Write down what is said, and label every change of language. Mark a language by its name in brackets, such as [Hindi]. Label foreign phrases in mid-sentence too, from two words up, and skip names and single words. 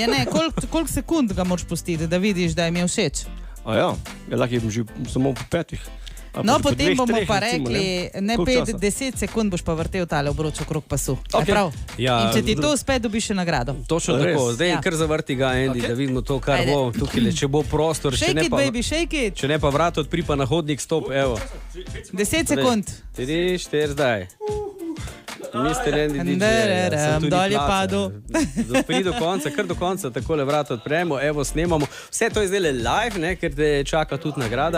[Slovenian] Ja, ne, koliko sekund ga moraš pustiti, da vidiš, da je mi všeč? A ja, lahko je že samo po 5. No, potem bomo pa rekli, ne 5-10 sekund boš pa vrtel tale obroč okrog pasu. Okay. Ja, In če ti to uspe, dobiš še nagrado. Točno Res? tako, zdaj Ja. kar zavrti ga, Andy, da vidimo to, kar Ajde. bo tukaj, če bo prostor, [English] Shake it, baby, shake it. [Slovenian] če ne pa vrat odpri pa na hodnik, stop, evo. 10 sekund. 3, 4, zdaj. Mister Andy DJ, Ndararam, dol je padel. Pridi do konca, kar do konca, takole vrat odpremo, evo, snemamo. Vse to je zdaj live, ne, ker te čaka tudi nagrada.